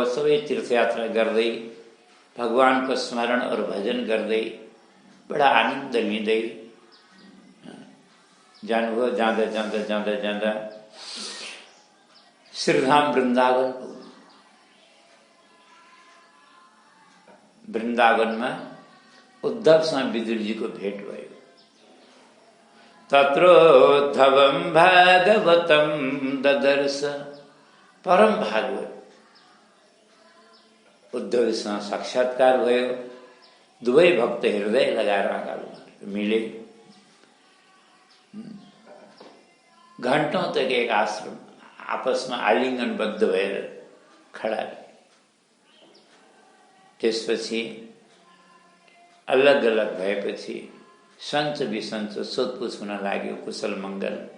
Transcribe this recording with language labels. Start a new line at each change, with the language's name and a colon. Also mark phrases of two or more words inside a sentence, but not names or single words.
Nepali: सबै तीर्थयात्रा गर्दै, भगवानको स्मरण और भजन गर्दै, बडा आनन्द लिँदै जानुभयो। जाँदा जाँदा जाँदा जाँदा श्रीधाम वृन्दावन, वृन्दावनमा उद्धवसँग विदुरजीको भेट भयो।
Sanskrit: तत्रोद्धवं भागवतं ददर्श।
Nepali: परम भागवत उद्धवसँग साक्षात्कार भयो। दुवै भक्त हृदय लगाएर अगाडि मिले। घण्टौं तक एक आश्रम आपसमा आलिङ्गनबद्ध भएर खडा रहे। त्यसपछि अलग अलग भएपछि सन्च बिसन्च सोधपुछ हुन लाग्यो, कुशल मङ्गल।